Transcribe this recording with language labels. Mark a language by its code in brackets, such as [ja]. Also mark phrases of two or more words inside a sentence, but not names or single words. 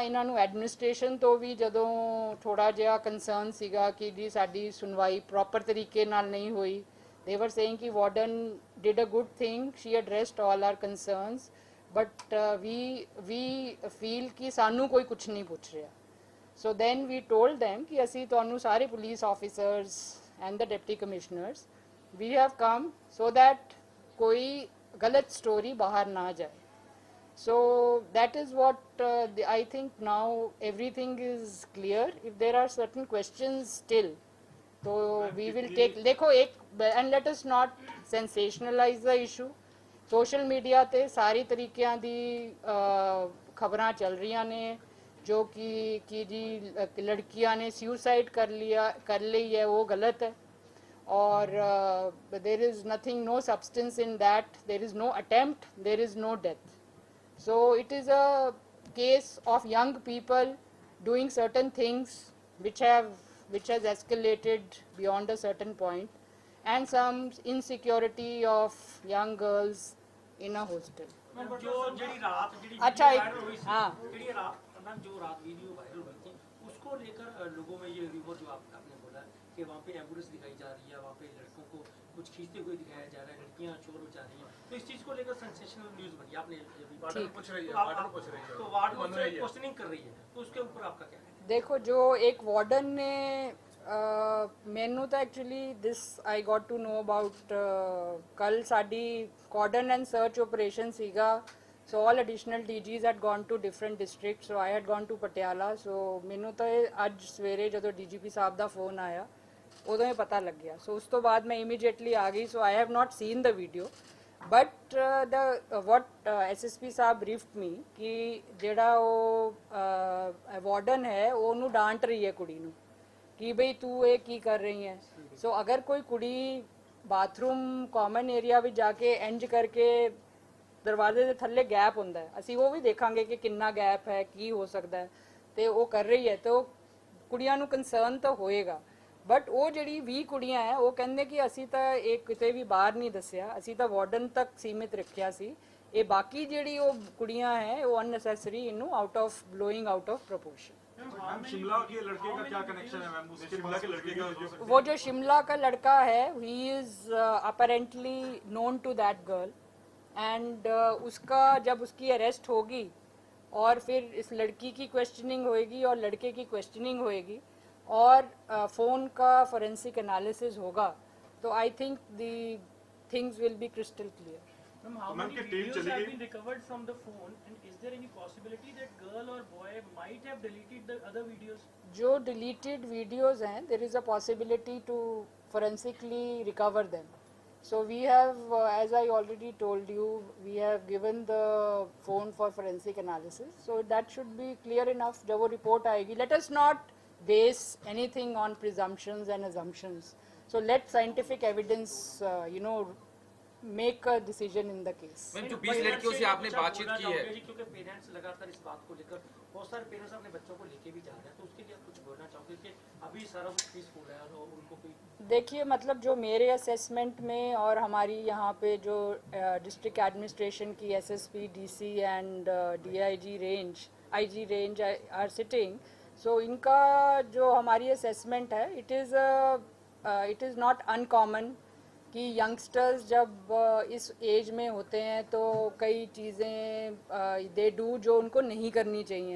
[pa] ਇਹਨਾਂ ਨੂੰ ਐਡਮਿਨਿਸਟ੍ਰੇਸ਼ਨ ਤੋਂ ਵੀ ਜਦੋਂ ਥੋੜਾ ਜਿਹਾ ਕੰਸਰਨ ਸੀਗਾ ਕਿ ਜੀ ਸਾਡੀ ਸੁਣਵਾਈ ਪ੍ਰੋਪਰ ਤਰੀਕੇ ਨਾਲ ਨਹੀਂ ਹੋਈ, [en] they were saying ਕਿ warden did a good thing, she addressed all our concerns, but we feel ਕਿ [pa] ਸਾਨੂੰ ਕੋਈ ਕੁਝ ਨਹੀਂ ਪੁੱਛ ਰਿਹਾ। [en] So then we told them ਕਿ [pa] ਅਸੀਂ ਤੁਹਾਨੂੰ ਸਾਰੇ [en] police officers and the deputy commissioners we have come so that [pa] ਕੋਈ ਗਲਤ ਸਟੋਰੀ ਬਾਹਰ ਨਾ ਜਾਏ। [en] So that is what I think now everything is clear. If there are certain questions still, so we will take, [hi] देखो एक, [en] and let us not sensationalize the issue. Social media [pa] ਤੇ ਸਾਰੀ ਤਰੀਕਿਆਂ ਦੀ ਖਬਰਾਂ ਚੱਲ ਰਹੀਆਂ ਨੇ ਜੋ ਕਿ ਜੀ ਲੜਕੀਆਂ ਨੇ ਸੁਸਾਈਡ ਕਰ ਲਈ ਹੈ, ਉਹ ਗਲਤ ਹੈ और [en] there is nothing, no substance in that, there is no attempt, there is no death. So it is a case of young people doing certain things which has escalated beyond a certain point, and some insecurity of young girls in a hostel. [pa] जो ਜਿਹੜੀ ਰਾਤ ਜਿਹੜੀ [hi] अच्छा, वायरल हुई थी, हाँ। ਜਿਹੜੀ रात मैम जो रात वीडियो वायरल हुई थी उसको लेकर लोगों में ये रिपोर्ट जो आपने बोला कि वहाँ पे एम्बुलेंस दिखाई जा रही है, वहाँ पे लड़कों को कुछ खींचते हुए दिखाया जा रहा है, लड़कियाँ शोर मचा रही हैं, तो इस चीज़ को लेकर [en] sensational news [hi] बनी। आपने वार्डन पूछ रही है, तो [en] warden questioning [hi] कर रही है, तो उसके ऊपर आपका क्या है? [pa] ਦੇਖੋ ਜੋ ਇੱਕ ਵਾਰਡਨ ਨੇ ਮੈਨੂੰ ਤਾਂ [en] actually this I got to know about [pa] ਕੱਲ੍ਹ ਸਾਡੀ [en] cordon and search operation सीगा, so all additional DGs had gone to different districts, so I had gone to Patiala, so [pa] ਮੈਨੂੰ ਤਾਂ ਅੱਜ ਸਵੇਰੇ ਜੋ DGP ਸਾਹਬ ਦਾ ਫ਼ੋਨ ਆਇਆ ਉਦੋਂ ਹੀ ਪਤਾ ਲੱਗ ਗਿਆ। ਸੋ ਉਸ ਤੋਂ ਬਾਅਦ ਮੈਂ ਇਮੀਡੀਏਟਲੀ ਆ ਗਈ, [en] so I have not seen the video, but the what SSP sahab briefed me [pa] कि ਜਿਹੜਾ ਉਹ ਵਾਰਡਨ ਹੈ ਉਹਨੂੰ ਡਾਂਟ ਰਹੀ ਹੈ ਕੁੜੀ ਨੂੰ ਕਿ ਬਈ ਤੂੰ ਇਹ ਕੀ ਕਰ ਰਹੀ ਹੈ। ਸੋ ਅਗਰ ਕੋਈ ਕੁੜੀ ਬਾਥਰੂਮ ਕਾਮਨ ਏਰੀਆ ਵਿੱਚ ਜਾ ਕੇ ਇੰਜ ਕਰਕੇ ਦਰਵਾਜ਼ੇ ਦੇ ਥੱਲੇ ਗੈਪ ਹੁੰਦਾ ਹੈ, ਅਸੀਂ ਉਹ ਵੀ ਦੇਖਾਂਗੇ ਕਿ ਕਿੰਨਾ ਗੈਪ ਹੈ, ਕੀ ਹੋ ਸਕਦਾ ਹੈ, ਤੇ ਉਹ ਕਰ ਰਹੀ ਹੈ ਤਾਂ ਕੁੜੀਆਂ ਨੂੰ ਕੰਸਰਨ ਤਾਂ ਹੋਏਗਾ। ਬਟ ਉਹ ਜਿਹੜੀ 20 ਕੁੜੀਆਂ ਹੈ ਉਹ ਕਹਿੰਦੇ ਕਿ ਅਸੀਂ ਤਾਂ ਇਹ ਕਿਤੇ ਵੀ ਬਾਹਰ ਨਹੀਂ ਦੱਸਿਆ, ਅਸੀਂ ਤਾਂ ਵਾਰਡਨ ਤੱਕ ਸੀਮਿਤ ਰੱਖਿਆ ਸੀ, ਇਹ ਬਾਕੀ ਜਿਹੜੀ ਉਹ ਕੁੜੀਆਂ ਹੈ ਉਹ ਅਨਨੈਸੈਸਰੀ ਇਹਨੂੰ [en] out of blowing out of proportion. [hi] मैम शिमला के लड़के का क्या कनेक्शन है मैम? उसके शिमला के लड़के का वो जो शिमला का लड़का है [en] he is apparently known to that girl, and [hi] उसका जब उसकी अरेस्ट होगी और फिर इस लड़की की क्वेश्चनिंग होएगी और लड़के की क्वेश्चनिंग होएगी और फ़ोन का [en] forensic analysis [hi] होगा, तो [en] I think the things will be crystal clear. Ma'am, how Ma'am, many [hi] की टीम [en] videos [hi] चली [en] have [hi] गई? [en] been recovered from the phone, and is there any possibility that girl or boy might have deleted the other videos? जो deleted videos हैं there is a possibility to forensically recover them. So we have, as I already told you, we have given the phone for forensic analysis. So that should be clear enough. [hi] जब वो report आएगी, [en] let us not base anything on presumptions and assumptions. So let scientific evidence, make a decision in the case. [hi] मैम जो 20 लड़कियों से आपने बातचीत की है, क्योंकि पेरेंट्स लगातार इस बात को लेकर बहुत सारे पेरेंट्स अपने बच्चों को लेके भी जा रहे हैं, तो उसके लिए आप कुछ बोलना चाहोगे कि भी सारा कुछ पीसफुल है और उनको कोई देखिए मतलब जो मेरे असेसमेंट में और हमारी यहाँ पे जो [en] district administration [hi] की [en] SSP DC and DIG range IG range are sitting, [hi] सो इनका जो हमारी असेसमेंट है [en] it is not uncommon [hi] कि यंगस्टर्स जब इस एज में होते हैं तो कई चीज़ें [en] they do [hi] जो उनको नहीं करनी चाहिए।